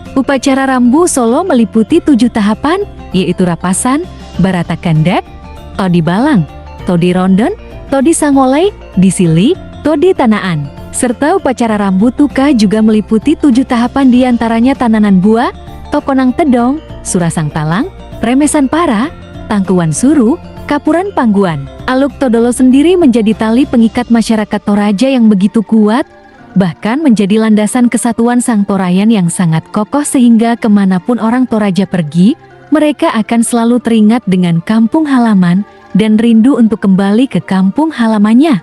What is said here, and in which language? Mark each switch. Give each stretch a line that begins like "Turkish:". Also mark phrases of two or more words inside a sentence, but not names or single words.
Indonesian: Upacara Rambu Solo meliputi 7 tahapan, yaitu Rapasan, Barata Kendek, Todi Balang, Todi Rondon, Todi Sangolei, Disili, Todi Tanaan. Serta upacara Rambu Tuka juga meliputi 7 tahapan, diantaranya Tananan Buah, Tokonang Tedong, Surasang Talang, Remesan Para, Tangkuan Suru, Kapuran Pangguan. Aluk Todolo sendiri menjadi tali pengikat masyarakat Toraja yang begitu kuat, bahkan menjadi landasan kesatuan Sang Torayan yang sangat kokoh sehingga kemanapun orang Toraja pergi, mereka akan selalu teringat dengan kampung halaman dan rindu untuk kembali ke kampung halamannya.